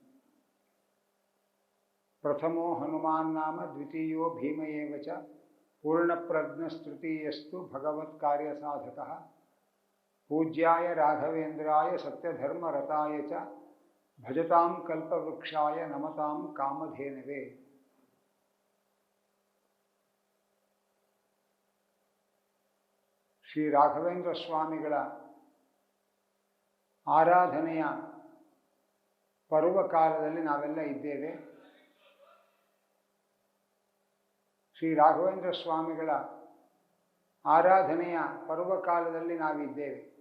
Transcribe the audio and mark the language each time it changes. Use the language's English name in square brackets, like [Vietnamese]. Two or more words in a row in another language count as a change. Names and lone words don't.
[Sanskrit] प्रथमो हनुमान् नाम द्वितीयो भीम एव च पूर्णप्रज्ञस्तृतीयस्तु भगवत्कार्यसाधकः पूज्याय राघवेन्द्राय सत्यधर्मरताय च भजतां कल्पवृक्षाय नमतां कामधेनवे। [Kannada] ಶ್ರೀ ರಾಘವೇಂದ್ರ ಸ್ವಾಮಿಗಳ ಆರಾಧನೆಯ ಪರ್ವಕಾಲದಲ್ಲಿ ನಾವೆಲ್ಲ ಇದ್ದೇವೆ. ಶ್ರೀ ರಾಘವೇಂದ್ರ ಸ್ವಾಮಿಗಳ ಆರಾಧನೆಯ ಪರ್ವಕಾಲದಲ್ಲಿ ನಾವಿದ್ದೇವೆ.